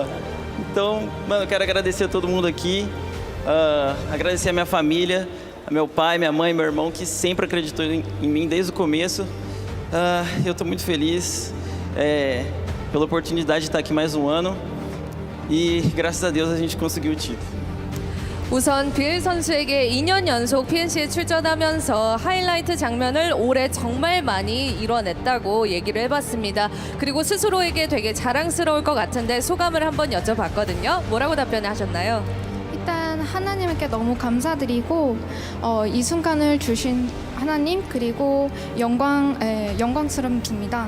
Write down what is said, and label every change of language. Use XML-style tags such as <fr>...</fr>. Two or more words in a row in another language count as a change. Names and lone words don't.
<pt>Então, mano, eu quero agradecer a todo mundo aqui, agradecer a minha família, a meu pai, minha mãe, meu irmão, que sempre acreditou em mim desde o começo. Eu estou muito feliz pela oportunidade de estar aqui mais um ano e graças a Deus a gente conseguiu o título.</pt> <ko>우선 BL 선수에게 2년 연속 PNC에 출전하면서 하이라이트 장면을 올해 정말 많이 이뤄냈다고 얘기를 해봤습니다. 그리고 스스로에게 되게 자랑스러울 것 같은데 소감을 한번 여쭤봤거든요. 뭐라고 답변을 하셨나요? 일단 하나님께 너무 감사드리고 이 순간을 주신 하나님 그리고 영광스럽습니다.</ko>